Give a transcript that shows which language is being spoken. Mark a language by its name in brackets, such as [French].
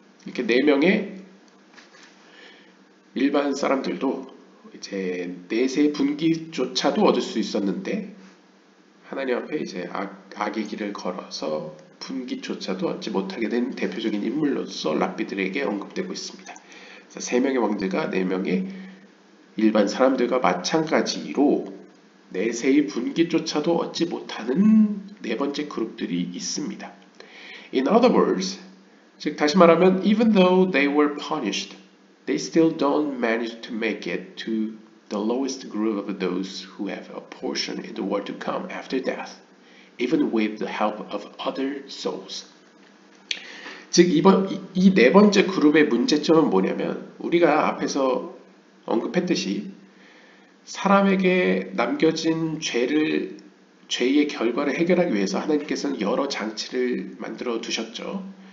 [Korean] 이렇게 4명의 일반 사람들도 이제 내세 분기조차도 얻을 수 있었는데, 하나님 앞에 이제 악의 길을 걸어서 분기조차도 얻지 못하게 된 대표적인 인물로서 랍비들에게 언급되고 있습니다. 그래서 3명의 왕들과 4명의 일반 사람들과 마찬가지로 내세의 분기조차도 얻지 못하는 4번째 그룹들이 있습니다. [English] In other words, [Korean] 즉 다시 말하면 [English] even though they were punished, they still don't manage to make it to the lowest group of those who have a portion in the world to come after death, even with the help of other souls. [Korean] 즉 이 4번째 그룹의 문제점은 뭐냐면, 우리가 앞에서 언급했듯이 사람에게 남겨진 죄의 결과를 해결하기 위해서 하나님께서는 여러 장치를 만들어 두셨죠.